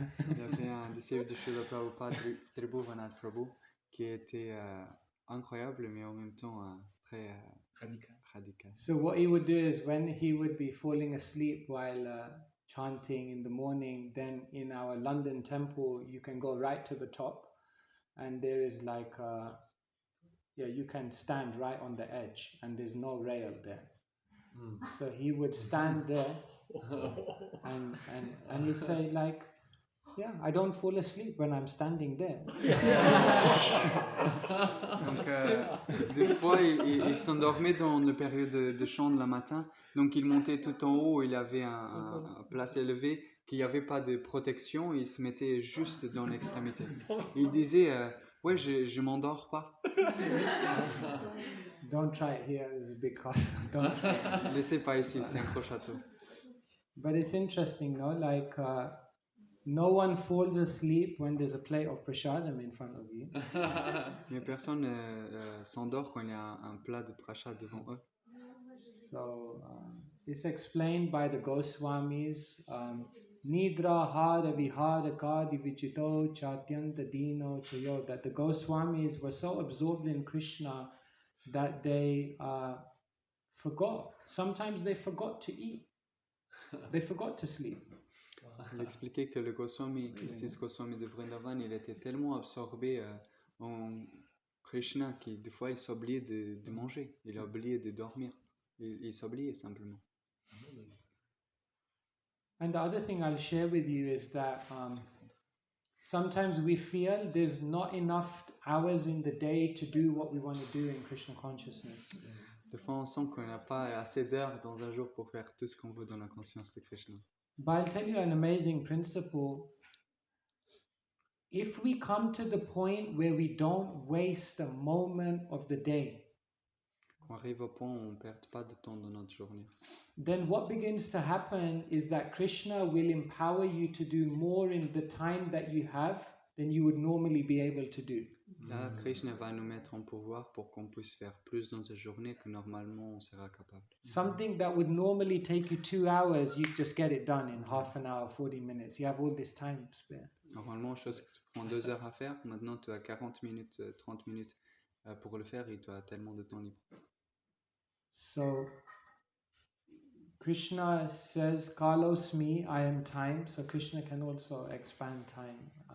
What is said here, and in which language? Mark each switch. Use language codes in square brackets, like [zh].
[fr] Il y avait un disciple de Srila Prabhupada, Tribhuvanath Prabhu, qui était incroyable, mais en même temps très radical. [en] So what he would do is when he would be falling asleep while chanting in the morning, then in our London temple, you can go right to the top, and there is like, you can stand right on the edge, and there's no rail there. So he would stand there, and he'd say like, yeah, I don't fall asleep when I'm standing there. [fr] Donc, des fois, il s'endormait dans la période de chant de la matin. Donc, il montait tout en haut. Il avait un place élevée, qu'il n'y avait pas de protection. Il se mettait juste dans l'extrémité. Il disait, ouais, je m'endors pas. [en] Don't try it here, it's a big cost. Don't try it. [fr] Laissez pas ici, c'est un gros château. [en] But it's interesting, no? Like, no one falls asleep when there's a plate of prasadam in front of you. [fr] Mais personne s'endort quand il y a un plat de prasad devant eux. [en] So, it's explained by the Goswamis. [sa] Nidra hara vihara kadi vichito chatyanta dino chayo. [en] That the Goswamis were so absorbed in Krishna that they forgot. Sometimes they forgot to eat. They forgot to sleep. [fr] Il expliquait que le Goswami, le Goswami de Vrindavan, il était tellement absorbé en Krishna qu'il des fois il s'oubliait de manger, il oubliait de dormir, il s'oubliait simplement. [en] And the other thing I'll share with you is that sometimes we feel there's not enough hours in the day to do what we want to do in Krishna consciousness. [fr] Des fois on sent qu'on n'a pas assez d'heures dans un jour pour faire tout ce qu'on veut dans la conscience de Krishna. [en] But I'll tell you an amazing principle. If we come to the point where we don't waste a moment of the day, [fr] Qu'on arrive au point où on ne perd pas de temps dans notre journée. [en] then what begins to happen is that Krishna will empower you to do more in the time that you have than you would normally be able to do. [fr] Là, Krishna va nous mettre en pouvoir pour qu'on puisse faire plus dans cette journée que normalement on sera capable. [en] Something that would normally take you 2 hours, you just get it done in half an hour, 40 minutes. You have all this time spare. [fr] Normalement, chose qui te prend 2 heures à faire, maintenant tu as 40 minutes, 30 minutes pour le faire et tu as tellement de temps libre. [en] So Krishna says, Kalosmi, I am time. So Krishna can also expand time.